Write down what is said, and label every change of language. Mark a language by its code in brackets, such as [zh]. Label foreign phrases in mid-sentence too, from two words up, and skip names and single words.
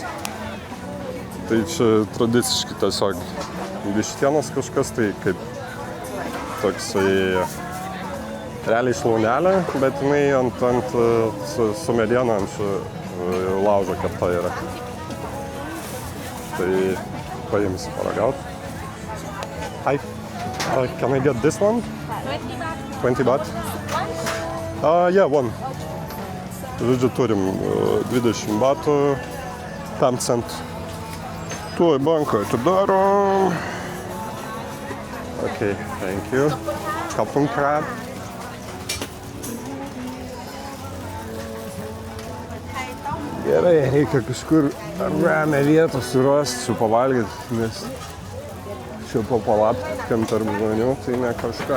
[lt] Tai čia tradiciškai tiesiog vištienos kažkas, tai kaip toksai realiai šlaunelė, bet jinai ant su mediena ant laužo kepta yra. Tai paimsiu paragauti. [en] Hi, can I get this one? 20 baht? Yeah, one. [lt] Žodžiu, turim 20 batų, 5 centų. Tuoj banką atidarom. [en] Okay, thank you. [th] ขอบคุณครับ. [lt] Gerai, reikia kažkur ramią vietą surasti, čia pavalgyti, nes čia po palapkėm tarp žmonių, tai ne kažką.